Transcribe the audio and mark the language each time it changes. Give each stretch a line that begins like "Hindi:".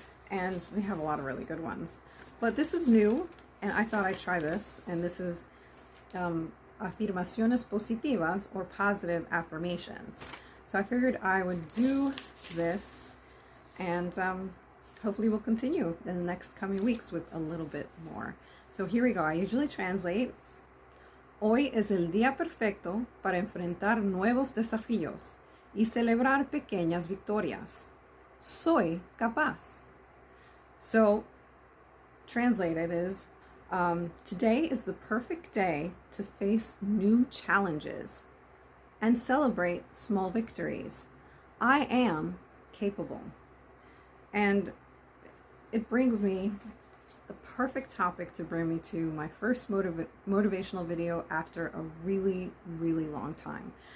English: And they have a lot of really good ones. But this is new, and I thought I'd try this. And this is Afirmaciones Positivas, or positive affirmations. So I figured I would do this, and hopefully we'll continue in the next coming weeks with a little bit more. So here we go. I usually translate.
Spanish: Hoy es el día perfecto para enfrentar nuevos desafíos y celebrar pequeñas victorias. Soy capaz.
English: So, translated is, today is the perfect day to face new challenges and celebrate small victories. I am capable. And it brings me the perfect topic to bring me to my first motivational video after a really, really long time.